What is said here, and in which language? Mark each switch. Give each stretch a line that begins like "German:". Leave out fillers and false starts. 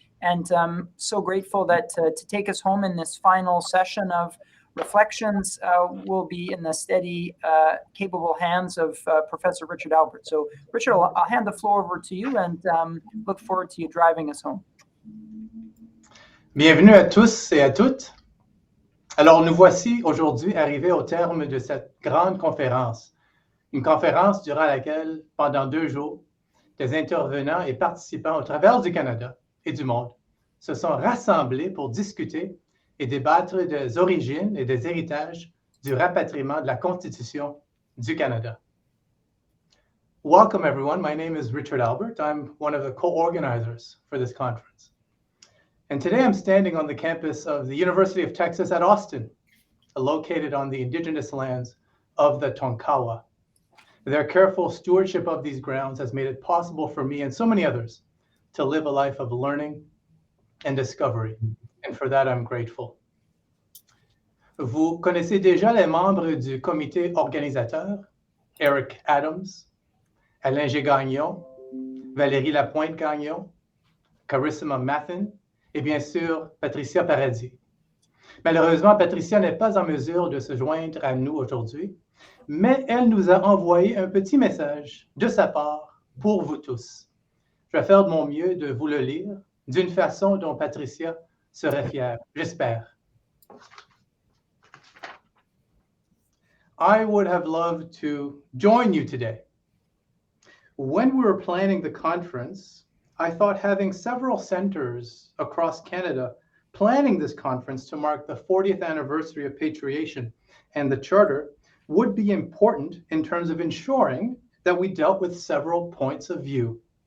English: And so grateful that to take us home in this final session of reflections will be in the steady, capable hands of Professor Richard Albert. So Richard, I'll hand the floor over to you and look forward to you driving us home.
French: Bienvenue à tous et à toutes. Alors, nous voici aujourd'hui arrivés au terme de cette grande conférence. Une conférence durant laquelle, pendant 2 jours, des intervenants et participants au travers du Canada et du monde se sont rassemblés pour discuter et débattre des origines et des héritages du rapatriement de la Constitution du Canada.
English: Welcome, everyone. My name is Richard Albert. I'm one of the co-organizers for this conference. And today I'm standing on the campus of the University of Texas at Austin, located on the indigenous lands of the Tonkawa. Their careful stewardship of these grounds has made it possible for me and so many others to live a life of learning and discovery. And for that, I'm grateful.
French: Vous connaissez déjà les membres du comité organisateur, Eric Adams, Alain-Gagnon, Valerie Lapointe-Gagnon, Carissima Mathen, et bien sûr, Patricia Paradis. Malheureusement, Patricia n'est pas en mesure de se joindre à nous aujourd'hui, mais elle nous a envoyé un petit message de sa part pour vous tous. Je vais faire de mon mieux de vous le lire d'une façon dont Patricia serait fière, j'espère.
English: I would have loved to join you today. When we were planning the conference, I thought having several centers across Canada planning this conference to mark the 40th anniversary of patriation and the Charter would be important in terms of ensuring that we dealt with several points of view.